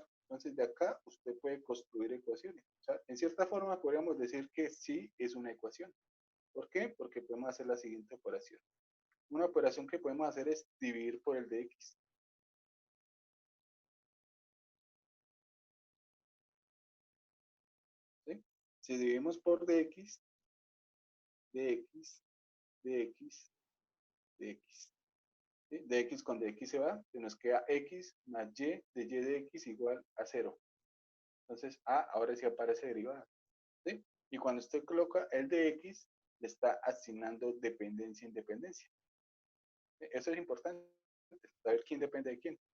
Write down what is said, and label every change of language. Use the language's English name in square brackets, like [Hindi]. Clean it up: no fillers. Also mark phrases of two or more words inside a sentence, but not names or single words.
[Spanish] Entonces, de acá usted puede construir ecuaciones. O sea, en cierta forma podríamos decir que sí es una ecuación. ¿Por qué? Porque podemos hacer la siguiente operación. Una operación que podemos hacer es dividir por el de x. ¿Sí? Si dividimos por dx, dx, dx, dx. ¿Sí? Dx con dx se va, se nos queda x más y de y de x igual a 0. Entonces, ahora sí aparece derivada. ¿Sí? Y cuando usted coloca el de X, le está asignando dependencia en dependencia. Eso es importante, saber quién depende de quién.